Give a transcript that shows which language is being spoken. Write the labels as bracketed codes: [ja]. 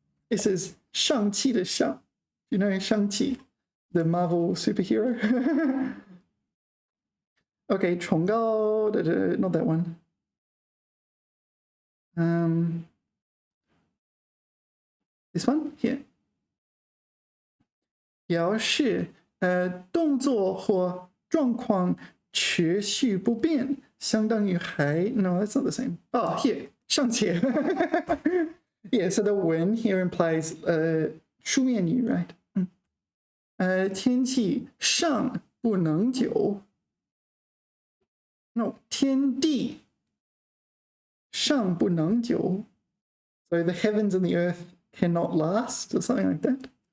[en] This is 上气 的上. You know 上气, the Marvel superhero? Okay, 崇高 not that one. This one here. [zh] 表示动作或状况持续不变，相当于还 [en] No, that's not the same. Oh, here. 尚且 Yeah, so the 文 here implies 书面语 right? [zh] 天气尚不能久 [en] No, [zh] 天地尚不能久 [en] So the heavens and the earth cannot last or something like that.